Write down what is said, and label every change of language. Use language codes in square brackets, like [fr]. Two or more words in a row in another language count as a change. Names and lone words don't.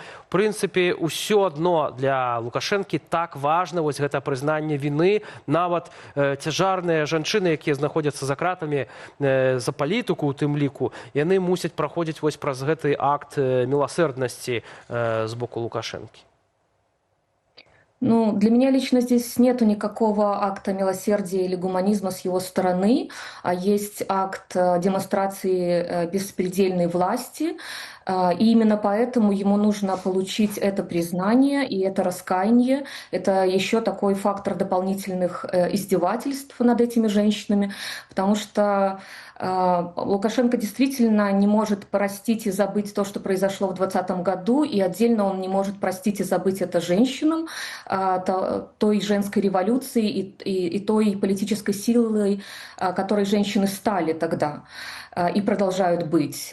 [be] В прынцыпе, усё адно для Лукашэнкі так важна вось гэта прызнанне віны, нават цяжарныя жанчыны, якія знаходзяцца за кратамі за палітыку, у тым ліку, яны мусяць праходзіць вось праз гэты акт міласэрднасці з боку Лукашэнкі. [ru] Ну, для меня лично здесь нету никакого акта милосердия или гуманизма с его стороны, а есть акт демонстрации беспредельной власти. И именно поэтому ему нужно получить это признание и это раскаяние. Это еще такой фактор дополнительных издевательств над этими женщинами, потому что Лукашенко действительно не может простить и забыть то, что произошло в 2020 году, и отдельно он не может простить и забыть это женщинам, той женской революции и той политической силой, которой женщины стали тогда и продолжают быть.